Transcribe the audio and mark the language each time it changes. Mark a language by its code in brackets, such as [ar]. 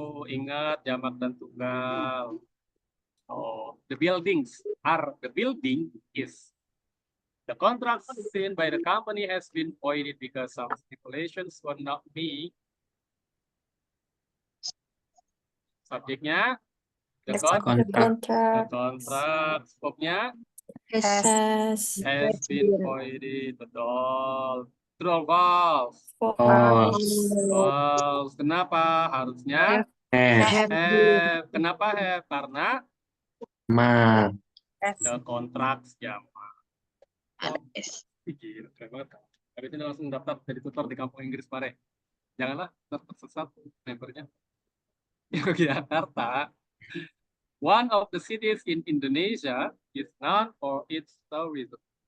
[id] Ingat jamak dan tunggal. [en] The buildings are. The building is. The contract signed by the company has been voided because some stipulations were not met. [id] Subjeknya the contract. Verbnya has been voided. [en] Betul. True or false? False. [id] False. Kenapa? Harusnya [en] Have. [id] have. Kenapa have? Karena Ma. the contract jamak. Gila, keren banget. Habis ini langsung daftar jadi tutor di kampung Inggris Pare. Janganlah tersesat membernya. [en] Yogyakarta, one of the cities in Indonesia, is known for its tourism.